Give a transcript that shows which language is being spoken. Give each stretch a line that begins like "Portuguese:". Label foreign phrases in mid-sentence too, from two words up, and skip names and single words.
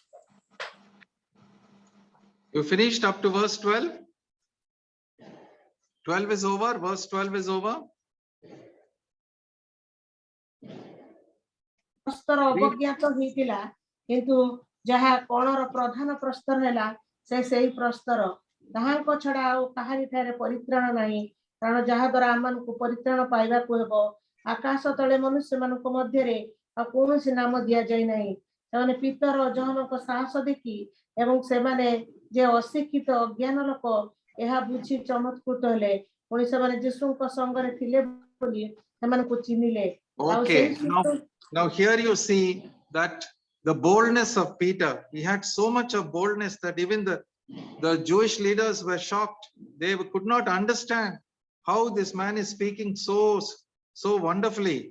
English: You finished up to verse 12? 12 is over, verse 12 is over.
Odia: ପ୍ରସ୍ତର ଅବଜ୍ଞାତ ହୋଇଥିଲା, କିନ୍ତୁ ଯାହା କଣର ପ୍ରଧାନ ପ୍ରସ୍ତର ହେଲା ସେ ସେହି ପ୍ରସ୍ତର, ତାହାଙ୍କ ଛଡ଼ା ଆଉ କାହାରିଠାରେ ପରିତ୍ରାଣ ନାହିଁ, କାରଣ ଯାହା ଦ୍ୱାରା ଆମମାନଙ୍କୁ ପରିତ୍ରାଣ ପାଇବାକୁ ହେବ ଆକାଶ ତଳେ ମନୁଷ୍ୟମାନଙ୍କ ମଧ୍ୟରେ ଆଉ କୌଣସି ନାମ ଦିଆଯାଇ ନାହିଁ। ସେମାନେ ପିତର ଜହନଙ୍କ ସାହସ ଦେଖି ଏବଂ ସେମାନେ ଯେ ଅଶିକ୍ଷିତ ଅଜ୍ଞାନ ଲୋକ ଏହା ବୁଝି ଚମତ୍କୃତ ହେଲେ, ପୁଣି ସେମାନେ ଯୀଶୁଙ୍କ ସଙ୍ଗରେ ଥିଲେ ବୋଲି ସେମାନଙ୍କୁ ଚିହ୍ନିଲେ।
English: Okay, now here you see that the boldness of Peter, he had so much of boldness that even the Jewish leaders were shocked. They could not understand how this man is speaking so wonderfully.